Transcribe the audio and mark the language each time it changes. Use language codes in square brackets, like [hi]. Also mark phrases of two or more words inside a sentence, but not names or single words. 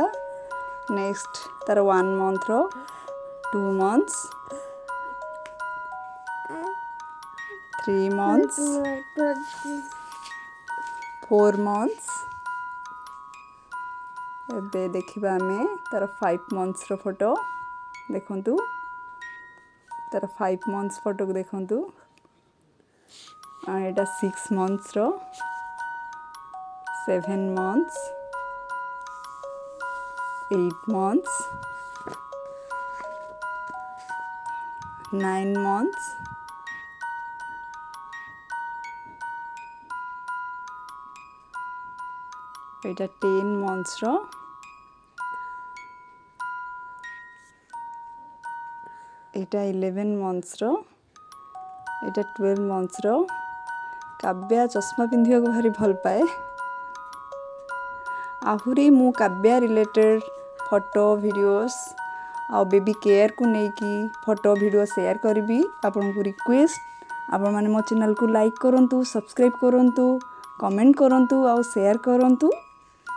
[or] ନେକ୍ସଟ୍ ତାର 1 ମନ୍ଥ ର [en] 2 months 3 months 4 months [or] ଏବେ ଦେଖିବା ହମେ ତାର 5 months ର ଫୋଟୋ ଦେଖନ୍ତୁ। ତାର 5 months ଫୋଟୋ କୁ ଦେଖନ୍ତୁ। एटा 6 months रो [en] 7 months 8 months [or] 9 months एटा 10 months रो एटा 11 months रो एटा 12 months रो। କାବ୍ୟା ଚଶମା ପିନ୍ଧିଆ କୁ ଭାରି ଭଲ ପାଏ। ଆହୁରି ମୁଁ କାବ୍ୟା [en] related photo videos [or] ଆ [en] baby care [or] କୁ ନେଇକି [en] photo video share [or] କରିବି। ଆପଣ କୁ ରିକ୍ୱେଷ୍ଟ ଆପଣ ମାନେ ମୋ ଚ୍ୟାନେଲ କୁ ଲାଇକ କରନ୍ତୁ ସବସ୍କ୍ରାଇବ କରନ୍ତୁ କମେଣ୍ଟ କରନ୍ତୁ ଆ ସେୟାର କରନ୍ତୁ।